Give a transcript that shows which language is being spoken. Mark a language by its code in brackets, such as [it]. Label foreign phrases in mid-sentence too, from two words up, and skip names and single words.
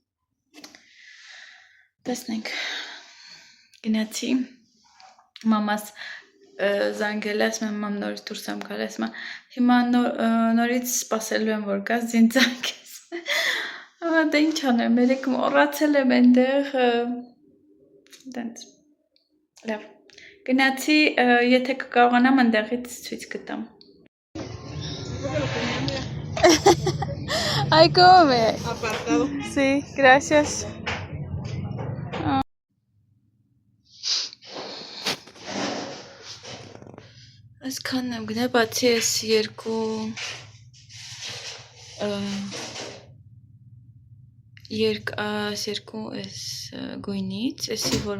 [hy] տեսնենք, գնացի, մամաս զանգել ասում եմ, մամ նորից դուրս եմ գալ, ասում եմ, հիմա նորից սպասելու եմ, որ գաս ձին զանգես, դե ինչ անեմ, երեկ մոռացել եմ այնտեղ, տենց, լավ, գնացի, եթե կկարողանամ այնտեղից ցույց կտամ, [es] Ay, ¿cómo ve? Apartado. Sí, gracias. [hy] Այսքանն եմ գնա, բացի այս երկու այս գույնից, այսի որ